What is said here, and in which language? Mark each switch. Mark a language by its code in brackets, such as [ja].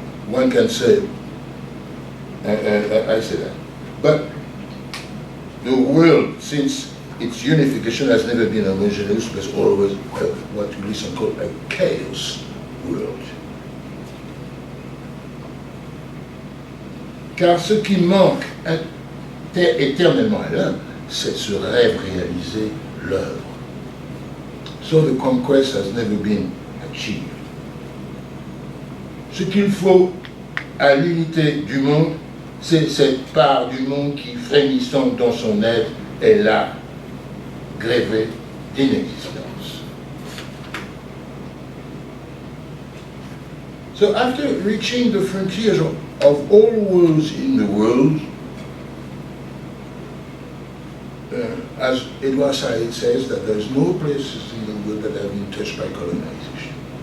[en] One can say, I say that. But the world, since its unification, has never been homogeneous, but always what Glissant called a chaos world. [fr] Car ce qui manque éternellement à l'homme, c'est ce rêve réalisé, l'œuvre. [en] So the conquest has never been achieved. [fr] Ce qu'il faut à l'unité du monde, c'est cette part du monde qui, frémissante dans son être, est là, grévée d'inexistence. [en] So after reaching the frontiers of all worlds in the world, as Edward Said says, that there is no places in the world that have been touched by colonization.